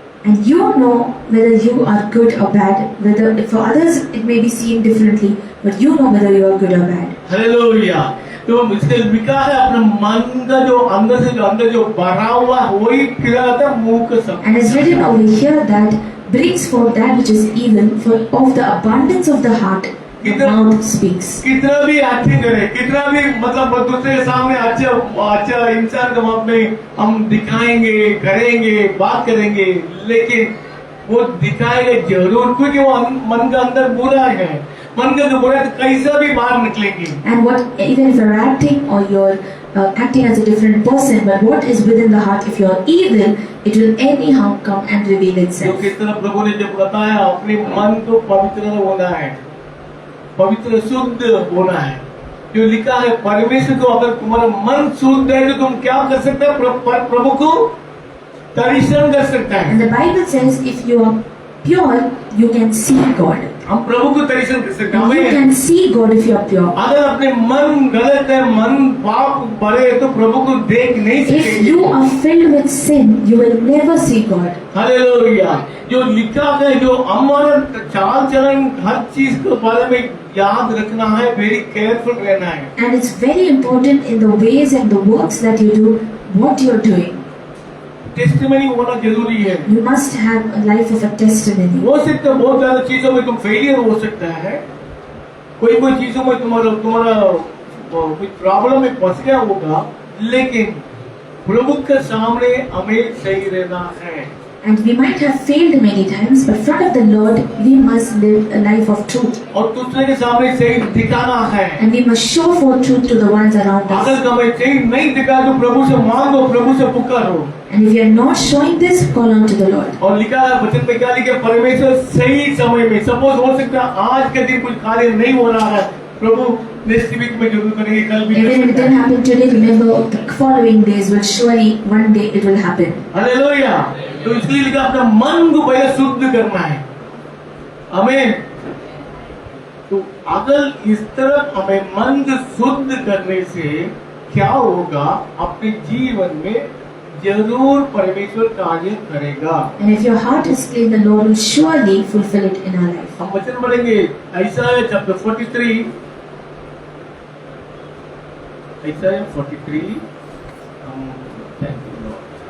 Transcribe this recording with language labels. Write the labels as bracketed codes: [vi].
[en] And you know whether you are good or bad. Whether for others it may be seen differently, but you know whether you are good or bad. [hi] Hallelujah. तो इसके लिखा है अपने मन का जो अंदर जो भरा हुआ वही खिलाता है मुंह के सब। [en] And it's written over here that brings forth that which is evil, for of the abundance of the heart the mouth speaks. [hi] कितना भी अच्छे करे, कितना भी मतलब दूसरे के सामने अच्छा इंसान के मुंह में हम दिखाएंगे, करेंगे, बात करेंगे, लेकिन वो दिखाएगा जरूर, क्योंकि वो मन का अंदर बुरा है। मन का जो बुरा है कैसा भी बाहर निकलेंगे। [en] And what even if you're acting or you're acting as a different person, but what is within the heart, if you're evil, it will anyhow come and reveal [hi] जो [en] itself. [hi] किस तरह प्रभु ने जब बताया अपने मन को पवित्र होना है, पवित्र शुद्ध होना है। जो लिखा है परमेश्वर को, अगर तुम्हारा मन शुद्ध है तो तुम क्या कर सकते हो? प्रभु को दर्शन कर सकता है। [en] And the Bible says if you are pure, you can see God. [hi] हम प्रभु को दर्शन कर सकते [en] You [hi] हैं। [en] can see God if you are pure. [hi] अगर अपने मन गलत है, मन पाप भरे है, तो प्रभु को देख नहीं [en] If [hi] सकेंगे। [en] you are filled with sin, you will never see God. [hi] Hallelujah. जो लिखा है, जो हमारा चाल चलन, हर चीज के बारे में याद रखना है, [en] very careful [hi] रहना है। [en] And it's very important in the ways and the works that you do, what you're doing. [hi] Testimony होना जरूरी है। [en] You must have a life of a testimony. [hi] हो सकता है बहुत ज्यादा चीजों में तुम फेलियर हो सकता है, कोई चीजों में तुम्हारा कोई प्रॉब्लम में फंस गया होगा, लेकिन प्रभु के सामने हमें सही रहना है। [en] And we might have failed many times, but in front of the Lord, we must live a life of truth. [hi] और दूसरे के सामने सही दिखाना है। [en] And we must show forth truth to the ones around us. [hi] अगर हमें सही नहीं दिखा तो प्रभु से मांगो, प्रभु से पुकारो। [en] And if you are not showing this, call on to the Lord. [hi] और लिखा है वचन में क्या लिखा? परमेश्वर सही समय में, सपोज हो सकता है आज के दिन कुछ कार्य नहीं हो रहा है, प्रभु नेक्स्ट वीक में जरूर करेंगे, कल भी [en] Even if it didn't happen today, remember the following days will surely one day it will happen. [hi] Hallelujah. तो इसलिए लिखा अपना मन को पहले शुद्ध करना है हमें। तो अगर इस तरह हमें मन को शुद्ध करने से क्या होगा? अपने जीवन में जरूर परमेश्वर कार्य करेगा। [en] And if your heart is clean, the Lord will surely fulfill it in our life. [hi] हम वचन पढ़ेंगे [en] Isaiah chapter 43, Isaiah 43, thank you Lord.